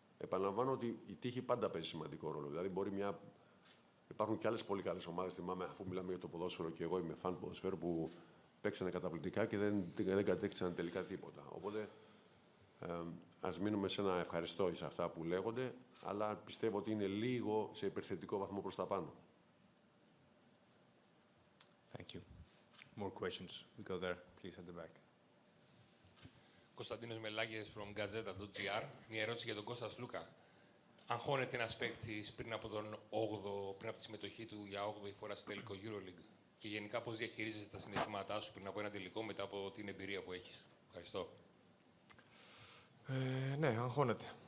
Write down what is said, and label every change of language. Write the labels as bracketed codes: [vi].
[el] Επαναλαμβάνω ότι η τύχη πάντα παίζει σημαντικό ρόλο. Δηλαδή υπάρχουν και άλλες πολύ καλές ομάδες, θυμάμαι, αφού μιλάμε για το ποδόσφαιρο και εγώ είμαι φαν ποδοσφαίρου, που παίξανε καταπληκτικά και δεν κατέκτησαν τελικά τίποτα. Οπότε ας μείνουμε σε ένα ευχαριστώ σε αυτά που λέγονται, αλλά πιστεύω ότι είναι λίγο σε υπερθετικό βαθμό προς τα πάνω. [en] Thank you. More questions. We go there, please, at the back. Κωνσταντίνος Μελάκης from Gazeta.gr. [el] Μια ερώτηση για τον Κώστα Σλούκα. Αγχώνεται ένας παίκτης πριν από τη συμμετοχή του για 8η φορά στο τελικό EuroLeague και γενικά πώς διαχειρίζεσαι τα συναισθήματά σου πριν από ένα τελικό μετά από την εμπειρία που έχεις? Ευχαριστώ. Ναι, αγχώνεται.